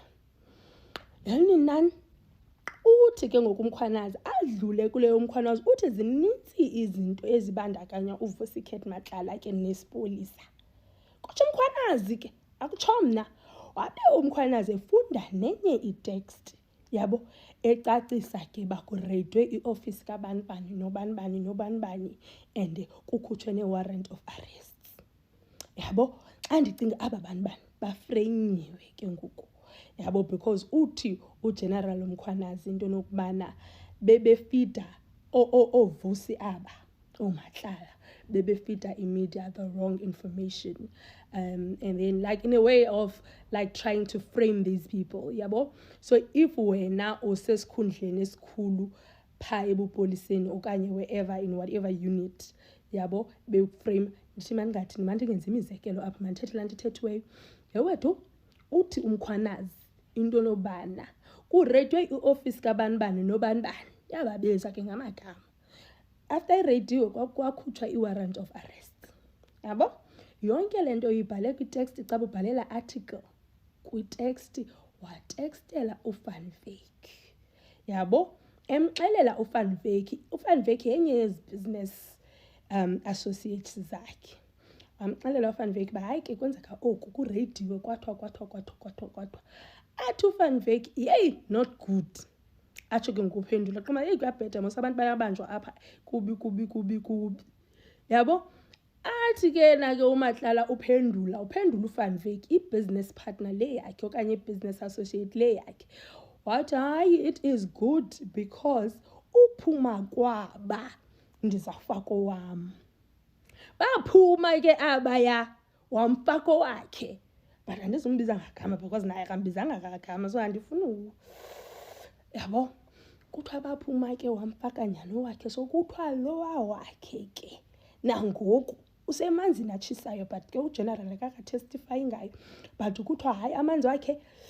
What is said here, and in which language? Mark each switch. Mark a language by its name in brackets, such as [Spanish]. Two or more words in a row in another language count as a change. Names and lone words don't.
[Xhosa] Yani nani uthi ke ngokumkhwanazi adlule kuleyo mkhwanazi uthi zinintsi izinto ezibandakanya uVusiket Matlala ke nesipolisa. Kutsho umkhwanazi ke akutsho mna wabe umkhwanazi efunda nenye itext yabo ecacisa ke bakureyidwe ioffice kabanibani nobanibani and kukhutshwe ne- [English] warrant of arrest. [Xhosa] Yabo xa ndicinga aba banibani bafreyinyiwe ke ngoku. Yabo because uthi uGeneral Mkhwanazi into nokubana bebefida ovusi aba oMatlala bebefida imedia [English] the wrong information, and then like in a way of like trying to frame these people. [Xhosa] Yabo so if wena usesikhundleni esikhulu pha ebupoliseni okanye wherever [English] in whatever unit [Xhosa] yabo beframe ndithi mangathi mandingenza imizekelo apha mandithethe laa nto ithethweyo yewethu uthi umkhwanazi into nobana kureyidwe ioffice kabanibani nobanibani yababiza ke ngamagama. After ireydiwe kwakhutshwa i- [English] warrant of arrest. [Xhosa] Yabo yonke le nto uyibhale kwitext xa ubhalela article kwitext watextela uVan Wyk. Yabo emxelela uVan Wyk yenye yezi [English] business associates [Xhosa] zakhe. Wamxelela uVan Wyk ba hayi ke kwenzeka oku kureydiwe kwathwa athi uVan Wyk yey [English] not good. [Xhosa] Atsho ke ngokuphendula qoma hey kuyabheda mos abantu bayabanjwa apha kubi. Yabo athi ke na ke uMatlala uphendula uVan Wyk i- [English] business partner [Xhosa] le yakhe okanye i- [English] business associate [Xhosa] le yakhe wathi hayi [English] it is good because [Xhosa] uphuma kwaba ndizafaka wam. Baphuma ke abaya wamfako wakhe but andizumbiza ngagama because naye akambizanga ngagama so andifuni yabo kuthiwa baphuma ke wamfaka nyani wakhe so kuthiwa lowa wakhe ke nangoku usemanzini atshisayo but ke uGeneral akakatestify ngayo but kuthiwa hayi amanzi wakhe